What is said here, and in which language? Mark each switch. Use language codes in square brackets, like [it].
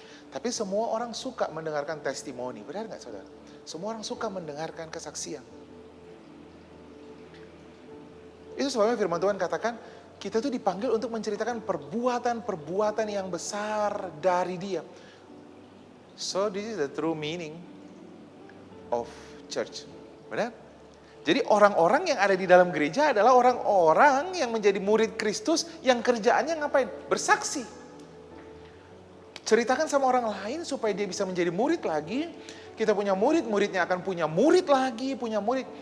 [id] Tapi semua orang suka mendengarkan testimoni. Benar gak saudara? Semua orang suka mendengarkan kesaksian. Itu sebabnya firman Tuhan katakan, kita tuh dipanggil untuk menceritakan perbuatan-perbuatan yang besar dari Dia. [en] So this is the true meaning of church. [id] Benar? Jadi orang-orang yang ada di dalam gereja adalah orang-orang yang menjadi murid Kristus yang kerjaannya ngapain? Bersaksi. Ceritakan sama orang lain supaya dia bisa menjadi murid lagi. Kita punya murid, muridnya akan punya murid lagi, punya murid.